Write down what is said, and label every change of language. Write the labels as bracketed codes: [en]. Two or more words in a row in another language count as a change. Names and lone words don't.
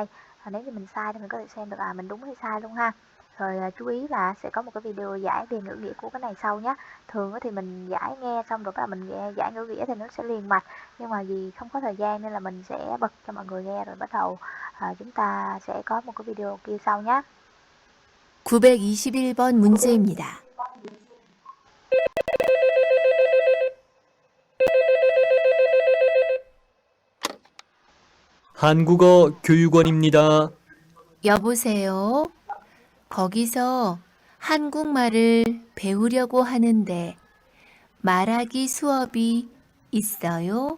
[vi] Nếu như mình sai thì mình có thể xem được mình đúng hay sai luôn ha. Rồi chú ý là sẽ có một cái video giải về ngữ nghĩa của cái này sau nhé. Thường thì mình giải nghe xong rồi mình nghe giải ngữ nghĩa thì nó sẽ liền mạch, nhưng mà vì không có thời gian nên là mình sẽ bật cho mọi người nghe rồi bắt đầu chúng ta sẽ có một cái video kia sau nhé. [ko] 921번 문제입니다. 한국어 교육원입니다. 여보세요? 거기서 한국말을 배우려고 하는데 말하기 수업이 있어요?